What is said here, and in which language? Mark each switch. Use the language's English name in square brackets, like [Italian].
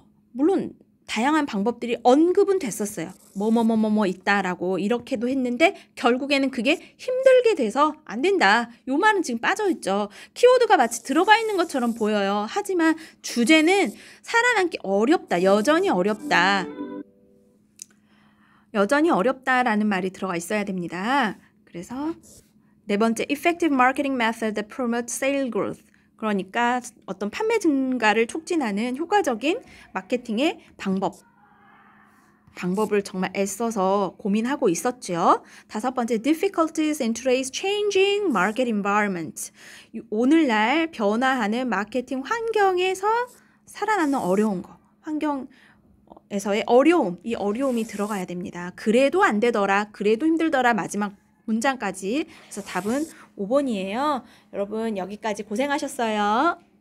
[Korean] 물론 다양한 방법들이 언급은 됐었어요. 뭐뭐 있다라고 이렇게도 했는데 결국에는 그게 힘들게 돼서 안 된다. 요 말은 지금 빠져있죠. 키워드가 마치 들어가 있는 것처럼 보여요. 하지만 주제는 살아남기 어렵다. 여전히 어렵다. 여전히 어렵다라는 말이 들어가 있어야 됩니다. [English] 그래서 네 번째, effective marketing method that promotes sales growth. [Korean] 그러니까 어떤 판매 증가를 촉진하는 효과적인 마케팅의 방법을 정말 애써서 고민하고 있었죠. [English] 다섯 번째, difficulties in today's changing market environment. [Korean] 오늘날 변화하는 마케팅 환경에서 살아남는 어려운 거. 환경에서의 어려움, 이 어려움이 들어가야 됩니다. 그래도 안 되더라, 그래도 힘들더라, 마지막 문장까지. 그래서 답은 5번이에요. 여러분 여기까지 고생하셨어요.